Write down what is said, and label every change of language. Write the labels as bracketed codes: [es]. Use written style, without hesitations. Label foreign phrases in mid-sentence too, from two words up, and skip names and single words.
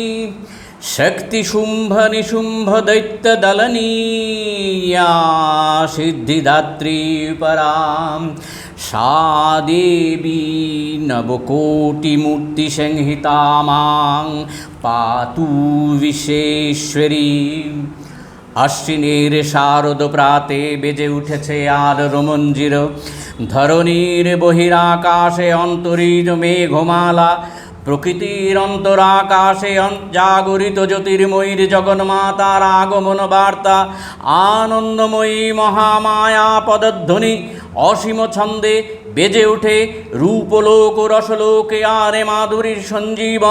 [sa] शक्तिशुम्भनिशुम्भदैत्यदलनी या सिद्धिदात्री परां सा देवी नवकोटिमूर्तिसंहिता मां पातु विश्वेश्वरी। [bn] আশ্বিনের শারদ প্রাতে বেজে उठेছে আলোর মঞ্জির, ধরণীর বহিরাকাশে অন্তরিত মেঘমালা, প্রকৃতির অন্তরাকাশে জাগরিত জ্যোতির্ময়ীর জগন্মাতার আগমন বার্তা। আনন্দময়ী মহামায়া পদধ্বনি অসীম ছন্দে বেজে ওঠে রূপলোক ও রসলোকে আর মাধুরীর সঞ্জীবন।